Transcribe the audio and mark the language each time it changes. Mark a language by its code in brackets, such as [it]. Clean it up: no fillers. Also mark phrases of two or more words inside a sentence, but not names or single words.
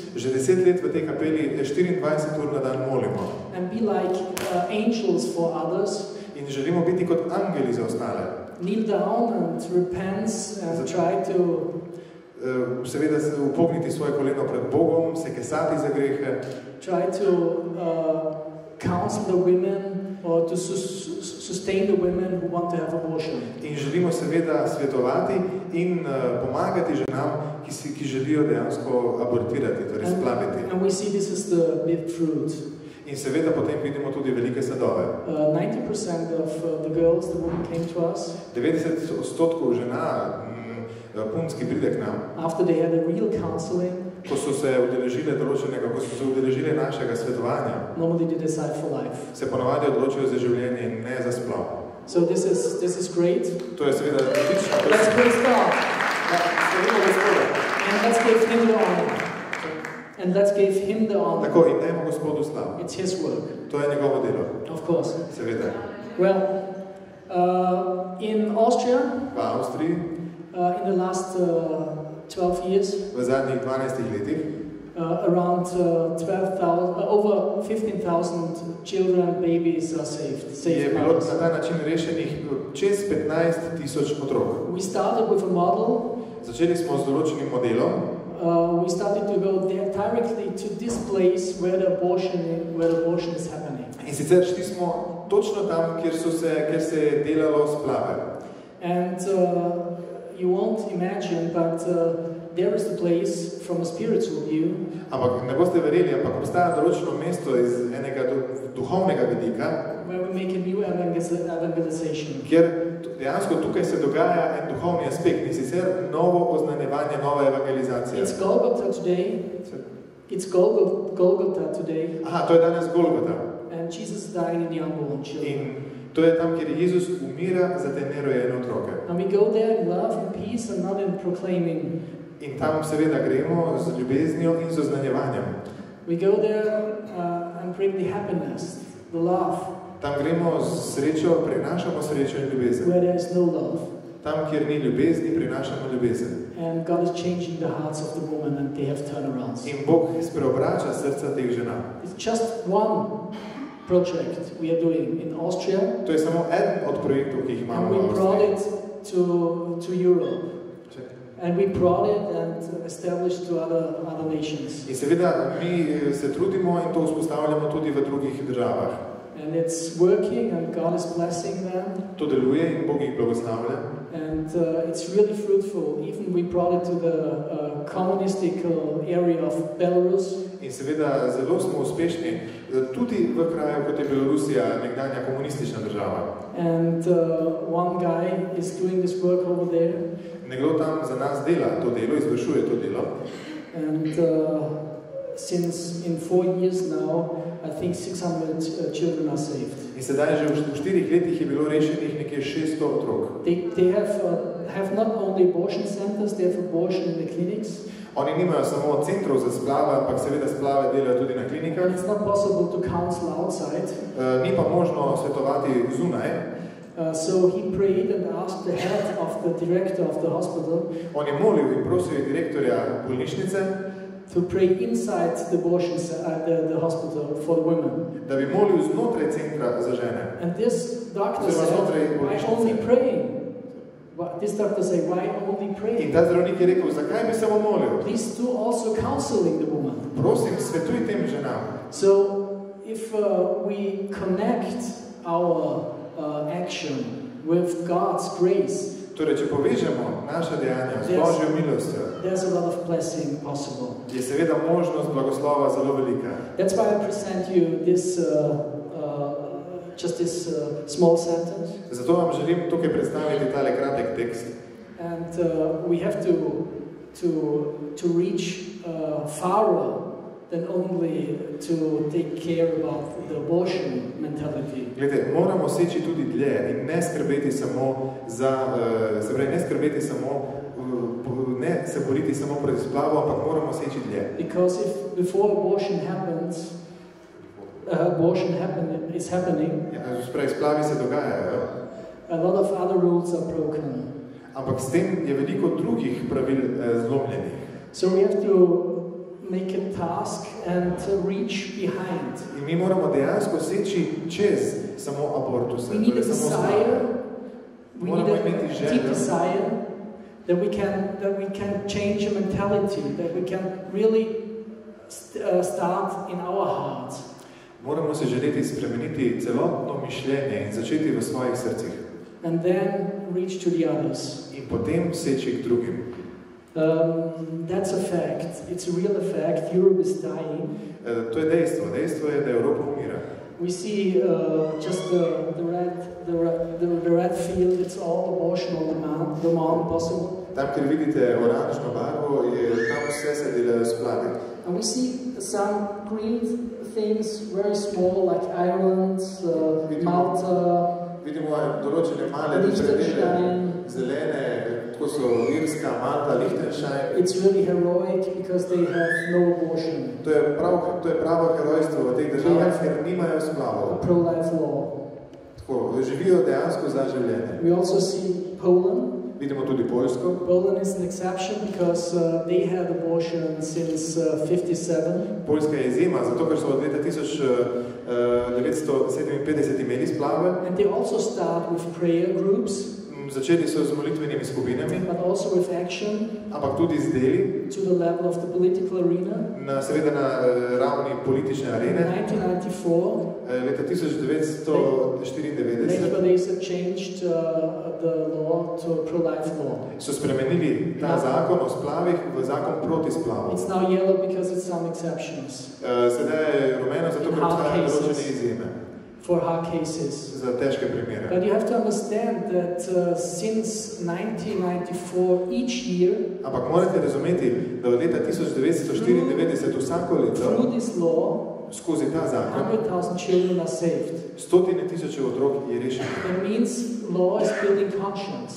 [sl] Že 10 let v tej kapeli 24 ur na dan molimo. [en] And be like angels for others. [sl] In želimo biti kot angeli za ostale. [en] Kneel down and repent and try to [sl] seveda se upogniti svoje koleno pred Bogom, se kesati za grehe. [en] Try to counsel the women or to sustain the women who want to have abortion. [sl] In želimo seveda svetovati in pomagati ženam, ki želijo dejansko abortirati, torej splaviti. [en] And we see this is the big fruit. [sl] In seveda potem vidimo tudi velike sadove. [en] 90% of the girls, the women came to us. [sl] 90% žena, punc, ki pride k nam. [en] After they had a real counseling. [sl] Ko so se udeležile našega svetovanja. [en] Normally they decide for life. [sl] Se ponavadi odločijo za življenje in ne za splav. [en] So this is great. [sl] To je seveda odlično. [en] Let's praise God. And let's give him the honor. And let's give him the honor. [sl] Tako, in dajmo Gospodu slavu. [en] It's his work. [sl] To je njegovo delo. [en] Of course. [sl] Seveda. [en] Well, in Austria, [sl] V Avstriji, [en] in the last 12 years, [sl] v zadnjih 12 letih, [en] around 12,000, over 15,000 children, babies are saved. [sl] je bilo na ta način rešenih čez 15,000 otrok. [en] We started with a model. [sl] Začeli smo z določenim modelom. [en] We started to go there directly to this place where the abortion is happening. [sl] In sicer šli smo točno tam, kjer se je delalo splave. [en] And you won't imagine, but there is a place from a spiritual view. [sl] Ampak ne boste verjeli, ampak obstaja določeno mesto iz enega duhovnega vidika, [en] where we make a new evangelization. [sl] Kjer dejansko tukaj se dogaja en duhovni aspekt, in sicer novo oznanjevanje, nova evangelizacija. [en] It's Golgotha today. It's Golgotha today. [sl] Aha, to je danes Golgota. [en] And Jesus dying in the unborn children. [sl] In to je tam, kjer Jezus umira za te nerojene otroke. [en] And we go there in love and peace and not in proclaiming. [sl] In tam seveda gremo z ljubeznijo in z oznanjevanjem. [en] We go there and bring the happiness, the love. [sl] Tam gremo z srečo, prinašamo srečo in ljubezen. [en] Where there is no love. [sl] Tam, kjer ni ljubezni, prinašamo ljubezen. [en] And God is changing the hearts of the women and they have turnarounds. [sl] In Bog spreobrača srca teh žena. [en] It's just one project we are doing in Austria. [sl] To je samo eden od projektov, ki jih imamo [en] and [sl] v [en] we [sl] Avstriji. [en] brought it to Europe. And we brought it and established to other nations. [sl] In seveda mi se trudimo in to vzpostavljamo tudi v drugih državah. [en] And it's working and God is blessing them. [sl] To deluje in Bog jih blagoslavlja. [en] And it's really fruitful. Even we brought it to the communistic area of Belarus. [sl] In seveda zelo smo uspešni tudi v kraju, kot je Belorusija, nekdanja komunistična država. [en] And one guy is doing this work over there. [sl] Nekdo tam za nas dela to delo, izvršuje to delo. [en] And since in 4 years now, I think 600 children are saved. [sl] In sedaj že v 4 letih je bilo rešenih nekje 600 otrok. [en] They have not only abortion centers, they have abortion in the clinics. [sl] Oni nimajo samo centrov za splave, ampak seveda splave delajo tudi na klinikah. [en] And it's not possible to counsel outside. [sl] Ni pa možno svetovati zunaj. [en] So he prayed and asked the head of the director of the hospital. [sl] On je molil in prosil direktorja bolnišnice, [en] to pray inside the abortion the hospital for the women. [sl] Da bi molil znotraj centra za žene. [en] And this doctor said, why only praying? This doctor said, why only praying? [sl] In ta zdravnik je rekel, zakaj bi samo molil? [en] Please do also counseling the woman. [sl] Prosim, svetuj tem ženam. [en] So if we connect our action with God's grace, [sl] torej, če povežemo naša dejanja z Božjo milostjo, [en] there's a lot of blessing possible. [sl] Je seveda možnost blagoslova zelo velika. [en] That's why I present you this just this small sentence. [sl] Zato vam želim tukaj predstaviti tale kratek tekst. [en] And we have to reach farther than only to take care about the abortion mentality. [sl] Glede, moramo seči tudi dlje in ne skrbeti samo za, ne skrbeti samo, ne se boriti samo proti splavu, ampak moramo seči dlje. [en] Because if before abortion happens, is happening. [sl] Ja, spravi, splavi se dogajajo. [en] A lot of other rules are broken. [sl] Ampak s tem je veliko drugih pravil zlomljenih. [en] So we have to make a task and reach behind. [sl] In mi moramo dejansko seči čez samo abortuse. [en] We need a desire. We need a deep desire that we can change a mentality, that we can really start in our hearts. [sl] Moramo se želeti spremeniti celotno mišljenje in začeti v svojih srcih. [en] And then reach to the others. [sl] In potem seči k drugim. [en] That's a fact. It's a real fact. Europe is dying. [sl] To je dejstvo. Dejstvo je, da Evropa umira. [en] We see just the red field. It's all abortion on demand possible. [sl] Tam, kjer vidite oranžno barvo, je tam vse se delajo splave. [en] And we see some green things, very small, like Ireland, Malta. [sl] Vidimo določene male predele, zelene, tako so Irska, Malta, Liechtenstein. [en] It's really heroic because they have no abortion. [sl] To je pravo herojstvo v teh državah, ker nimajo splavov. [en] Pro-life law. [sl] Tako, živijo dejansko za življenje. [en] We also see Poland. [sl] Vidimo tudi Poljsko. [en] Poland is an exception because they had abortion since 57. [sl] Poljska je izjema, zato ker so od leta 1957 imeli splave. [en] And they also start with prayer groups. [sl] Začeli so z molitvenimi skupinami, [en] but also with action, [sl] ampak tudi z deli, [en] to the level of the political arena. [sl] Seveda na ravni politične arene. 1994, leta 1994, [en] later they changed the law to a pro-life law. [sl] So spremenili ta zakon o splavih v zakon proti splavu. [en] It's now yellow because it's some exceptions. [sl] Sedaj je rumeno, zato ker obstajajo določene izjeme. [en] For hard cases. [sl] Za težke primere. [en] But you have to understand that since 1994 each year, [sl] ampak morate razumeti, da od leta 1994 vsako leto [en] through this law, [sl] skozi ta zakon [en] 100,000 children are saved. [sl] Stotine tisoče otrok je rešeno. [en] That means law is building conscience.